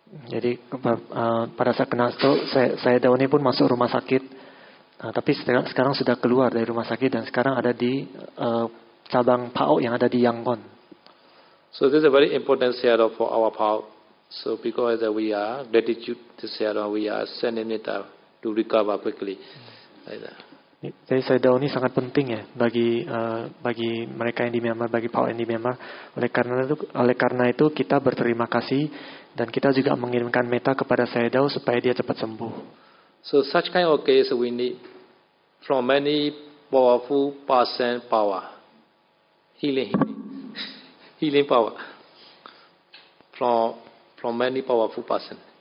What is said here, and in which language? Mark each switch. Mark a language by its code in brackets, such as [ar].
[id] Jadi pada saat kena stroke, Sayadaw ini pun masuk rumah sakit. Tapi sekarang sudah keluar dari rumah sakit dan sekarang ada di cabang PAO yang ada di Yangon. [en] So this is a very important Sayadaw for our PAO. So because we are gratitude to Sayadaw, we are sending it to recover quickly. [id] Jadi Sayadaw ini sangat penting ya bagi mereka yang di Myanmar, bagi PAO yang di Myanmar. Oleh karena itu kita berterima kasih dan kita juga mengirimkan metta kepada Sayadaw supaya dia cepat sembuh. [en] So such kind of case we need from many powerful person power, healing power from many powerful person.